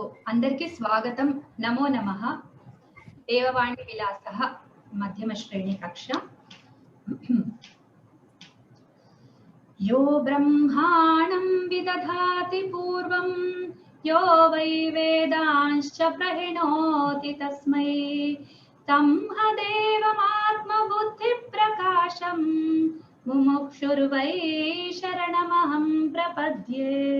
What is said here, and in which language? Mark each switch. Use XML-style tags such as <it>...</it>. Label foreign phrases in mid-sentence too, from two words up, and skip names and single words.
<te>అందరికీ స్వాగతం.</te> <sa>నమో నమః. దేవవాణి విలాసః మధ్యమ శ్రేణి కక్ష. यो ब्रह्माणं विदधाति पूर्वं यो वै वेदांश्च प्रहिणोति तस्मै तं देवमात्मबुद्धिप्रकाशं मुमुक्षुर्वै शरणमहं प्रपद्ये.</sa>